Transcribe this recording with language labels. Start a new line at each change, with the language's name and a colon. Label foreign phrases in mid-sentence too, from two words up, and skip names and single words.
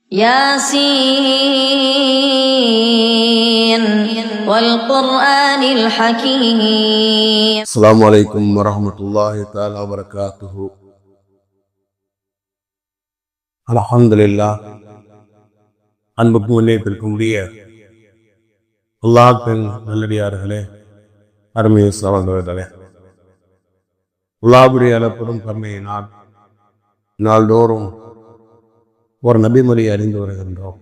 Arabic: ياسين والقرآن الحكيم. السلام عليكم ورحمة الله تعالى وبركاته.
Tamil: அல்ஹம்துலில்லாஹ். அன்புக்கு முன்னேற்றிருக்கக்கூடிய அல்லாஹ்வின் நல்லடியார்களே, அருமையை சகோதரர்களே, அல்லாஹ்வுடைய அளப்பெரும் கருணையினால் நாள்தோறும் ஒரு நபிமொழியை அறிந்து வருகின்றோம்.